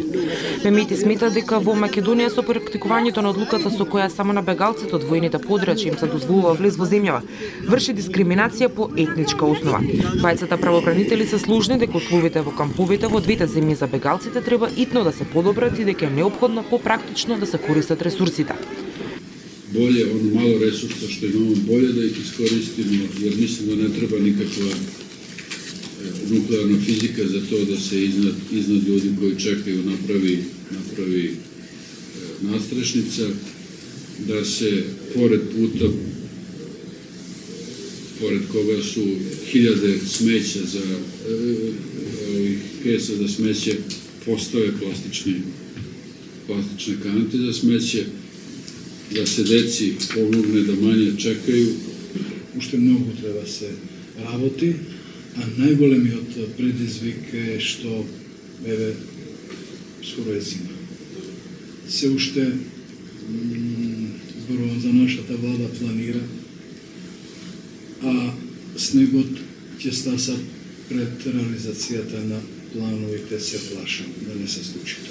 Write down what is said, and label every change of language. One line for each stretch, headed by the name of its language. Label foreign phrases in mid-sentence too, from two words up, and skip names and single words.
Macedonian: Мемети смета дека во Македонија со практикувањето на одлуката со која само на бегалците од војните подрачја им се дозволува влез во земјава, врши дискриминација по етничка основа. Двајцата правобранители се сложни дека условите во камповите во двете земји за бегалците треба итно да се подобрат и дека е неопходно попрактично да се користат ресурсите.
Serbian: Bolje ono malo resursa što imamo, bolje da ih iskoristimo, jer mislim da ne treba nikakva nuklearna fizika za to da se iznad ljudi koji čekaju napravi nadstrešnica, da se pored puta, pored koga su hiljade smeća kesa za smeće, postave plastične kanete za smeće, da se deci pomogne da manje čekaju.
Macedonian: Уште многу треба се работи, а најголемиот предизвик е што еве скоро е зима. Се уште зборувам за нашата влада планира, а снегот ќе стаса пред реализацијата на плановите, се плашам да не се случи тоа.